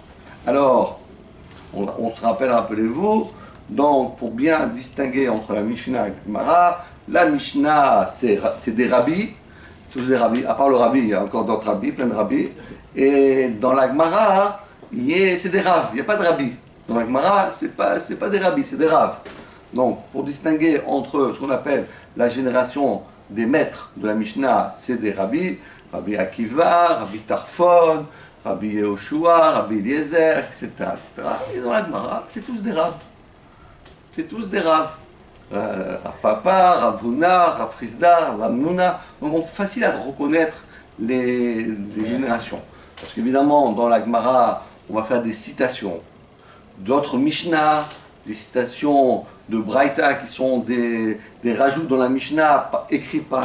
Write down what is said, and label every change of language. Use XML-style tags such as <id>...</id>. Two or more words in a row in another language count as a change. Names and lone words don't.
<fr>Alors, on se rappelle, rappelez-vous, donc pour bien distinguer entre la Mishnah et la Gemara, la Mishnah, c'est des rabbis, tous des rabbis, à part le rabbi, il y a encore d'autres rabbis, plein de rabbis, et dans la Gemara, c'est des raves, il n'y a pas de rabbis. Dans la Gemara, c'est pas des rabbis, c'est des raves. Donc, pour distinguer entre ce qu'on appelle la génération des maîtres de la Mishnah, c'est des rabbis, Rabbi Akiva, Rabbi Tarfon, Rabbi Yehoshua, Rabbi Eliezer, etc., etc. Et dans la Gemara, c'est tous des raves. C'est tous des raves. Rav Papa, Rav Huna, Rav Frisda, Rav Amnuna. Donc, facile à reconnaître les générations. Parce qu'évidemment, dans la Gemara, on va faire des citations d'autres Mishnah, des citations de Braïta qui sont des rajouts dans la Mishnah écrits par les Tanaïm.</fr>